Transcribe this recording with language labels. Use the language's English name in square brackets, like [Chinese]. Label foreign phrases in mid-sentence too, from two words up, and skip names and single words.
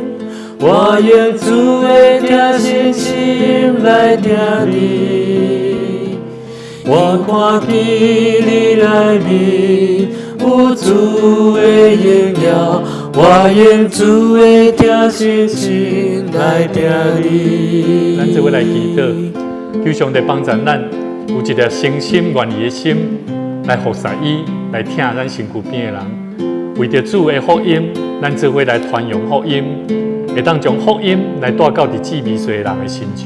[Min Nan Chinese] 我用主的听，诚心来听你。我看见你来面有主的荣耀，我用主的听，诚心来听你。咱这位来祈祷，求上帝帮助咱有一个诚心愿意的心，来服侍伊，来听咱身躯边的人。为着主的福音，咱这位来传扬福音，会当将福音来带到伫志未衰的人的身上。